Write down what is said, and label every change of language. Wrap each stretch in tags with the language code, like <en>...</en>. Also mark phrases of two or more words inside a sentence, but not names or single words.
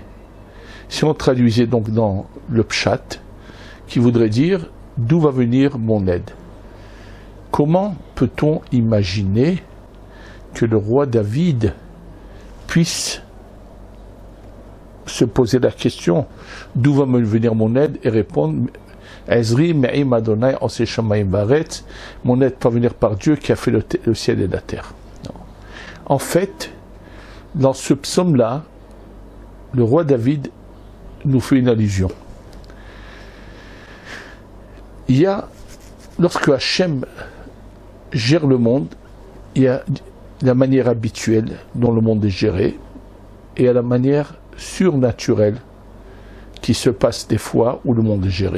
<fr>Si on traduisait donc dans le Pshat, qui voudrait dire d'où va venir mon aide. Comment peut-on imaginer que le roi David puisse se poser la question d'où va me venir mon aide et répondre</fr> <he>עזרי מעם ה' עשה שמים בארץ,</he> <fr>mon aide va venir par Dieu qui a fait le ciel et la terre. Non. En fait, dans ce psaume-là, le roi David nous fait une allusion. Il y a, lorsque Hachem gère le monde, il y a la manière habituelle dont le monde est géré et à la manière surnaturelle qui se passe des fois où le monde est géré.</fr>